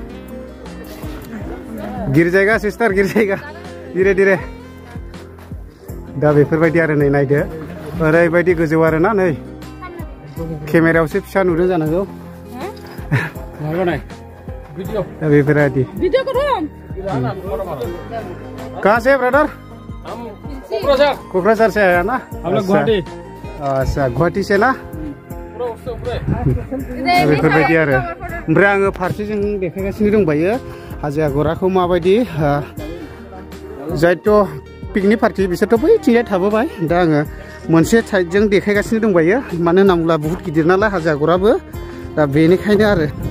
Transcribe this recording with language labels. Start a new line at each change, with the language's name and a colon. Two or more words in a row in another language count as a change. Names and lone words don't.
Hindi: गिर जायगा सिस्टार गिर जायगा धीरे धीरे
Bodo: दा बेफोरबायदि आरो नै नायदो ओरैबायदि गोजौ आरोना नै केमेरायावसो फिसा नुदों जानांगौ दा बेफोरबायदि
Hindi: कहाँ से ब्रदर क'क्राझार से आया ना हम लोग गुवाहाटी अच्छा गुवाहाटी से ना
Bodo: बेफोरबायदि आरो ओमफ्राय आङो फारसेजों देखायगासिनो दंबायो हाजो आगराखौ माबायदि जायथ'
English: picnic party
Bodo: बिसोरथ' बैथिंजाय थाबोबाय दा आङो मोनसे साइडजों देखायगासिनो दंबायो मानो होनना बुङोब्ला बुहुत गिदिर नालाय हाजो आगराबो दा बेनिखायनो आरो